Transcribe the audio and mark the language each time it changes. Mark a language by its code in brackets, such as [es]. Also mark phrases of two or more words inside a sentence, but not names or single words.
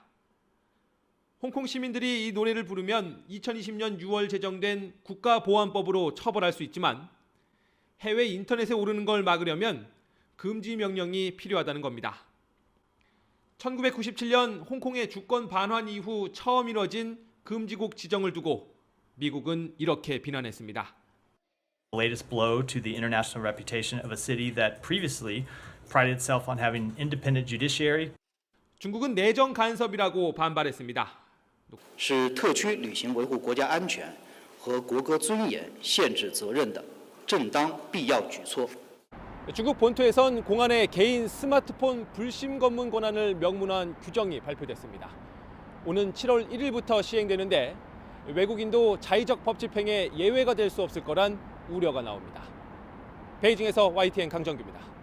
[ko] 홍콩 시민들이 이 노래를 부르면 2020년 6월 제정된 국가보안법으로 처벌할 수 있지만 해외 인터넷에 오르는 걸 막으려면 금지 명령이 필요하다는 겁니다. 1997년 홍콩의 주권 반환 이후 처음 이뤄진 금지곡 지정을 두고 미국은 이렇게 비난했습니다. [en] The latest blow to the international reputation of a city that previously prided itself on having independent judiciary. [ko] 중국은 내정 간섭이라고 반발했습니다. [zh] 是特区履行维护国家安全和国歌尊严限制责任的正当必要举措. [ko] 중국 본토에선 공안의 개인 스마트폰 불심 검문 권한을 명문화한 규정이 발표됐습니다. 오는 7월 1일부터 시행되는데 외국인도 자의적 법 집행에 예외가 될 수 없을 거란 우려가 나옵니다. 베이징에서 YTN 강정규입니다.